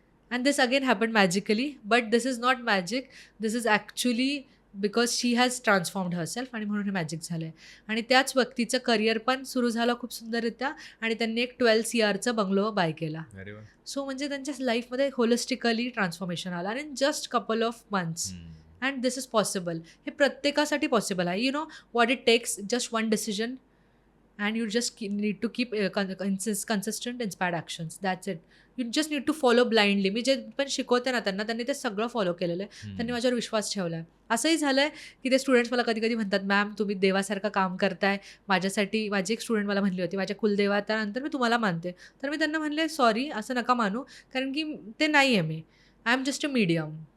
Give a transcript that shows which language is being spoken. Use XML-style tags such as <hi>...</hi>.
<en>and this again happen magically, but this is not magic, this is actually because she has transformed herself,</en> <mr>आणि म्हणून हे magic झालं आहे. आणि त्याच व्यक्तीचं करिअर पण सुरू झालं खूप सुंदररित्या, आणि त्यांनी एक 12 CRचा बंगलो बाय केला. अरे वा. सो म्हणजे त्यांच्या लाईफमध्ये होलिस्टिकली ट्रान्सफॉर्मेशन आलं, आणि</mr> <en>Just couple of months. And this is possible.</en> <mr>हे प्रत्येकासाठी पॉसिबल आहे.</mr> <en>You know what it takes, just one decision, and you just need to keep consistent inspired actions. That's it. You just need to follow blindly.</en> <mr>मी जे पण शिकवते ना त्यांनी ते सगळं फॉलो केलेलं आहे. त्यांनी माझ्यावर विश्वास ठेवला आहे. असंही झालं आहे की ते स्टुडंट्स मला कधी कधी म्हणतात, मॅम तुम्ही देवासारखं काम करताय माझ्यासाठी. माझी एक स्टुडंट मला म्हणली होती, माझ्या कुलदेवातानंतर मी तुम्हाला मानते. तर मी त्यांना म्हणले, सॉरी, असं नका मानू, कारण की ते नाही आहे मी.</mr> <en>I am just a medium.</en>